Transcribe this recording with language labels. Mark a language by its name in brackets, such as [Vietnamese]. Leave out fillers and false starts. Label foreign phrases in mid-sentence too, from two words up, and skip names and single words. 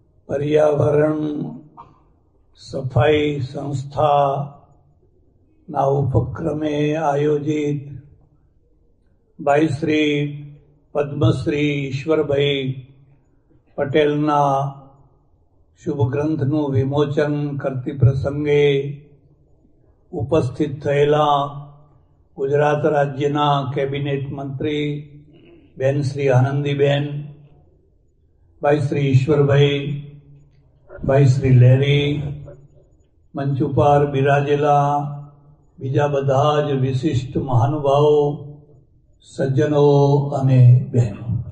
[Gujarati] પર્યાવરણ સફાઈ સંસ્થા ના ઉપક્રમે આયોજિત ભાઈ શ્રી પદ્મશ્રી ઈશ્વરભાઈ પટેલના શુભ ગ્રંથનું વિમોચન કરતી પ્રસંગે ઉપસ્થિત થયેલા ગુજરાત રાજ્યના કેબિનેટ મંત્રી બેન શ્રી આનંદીબેન, ભાઈ શ્રી ઈશ્વરભાઈ, ભાઈ શ્રી લહરી, મંચ પર બિરાજેલા બીજા બધા જ વિશિષ્ટ મહાનુભાવો, સજ્જનો અને બહેનો,